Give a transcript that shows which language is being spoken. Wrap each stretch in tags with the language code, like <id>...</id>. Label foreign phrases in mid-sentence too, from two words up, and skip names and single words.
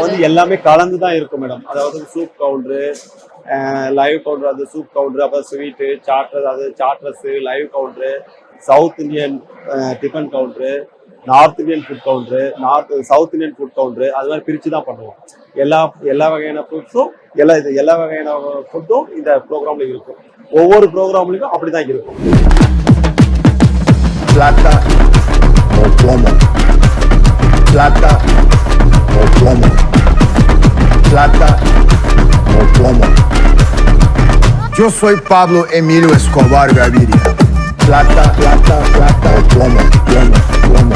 <ta>இப்போ வந்து எல்லாமே கலந்து தான் இருக்கும் மேடம். அதாவது</ta> <en>soup counter, live counter,</en> <ta>அது</ta> <en>soup counter,</en> <ta>அப்புறம்</ta> <en>sweet, starters,</en> <ta>அது</ta> <en>starters, live counter, South Indian tiffin counter, North Indian food counter, South Indian food counter,</en> <ta>அது மாதிரி பிரித்து தான் பண்ணுவோம். எல்லா வகையான ஃபுட்ஸும் எல்லா வகையான ஃபுட்டும் இந்த ப்ரோக்ராம்ல இருக்கும். ஒவ்வொரு ப்ரோக்ராம்லையும் அப்படிதான் இருக்கும்.</ta> <es>Plata o plomo. Plata o plomo. Plata o plomo. Yo soy Pablo Emilio Escobar Gaviria. Plata, plata, plata o plomo, plomo, plomo.</es>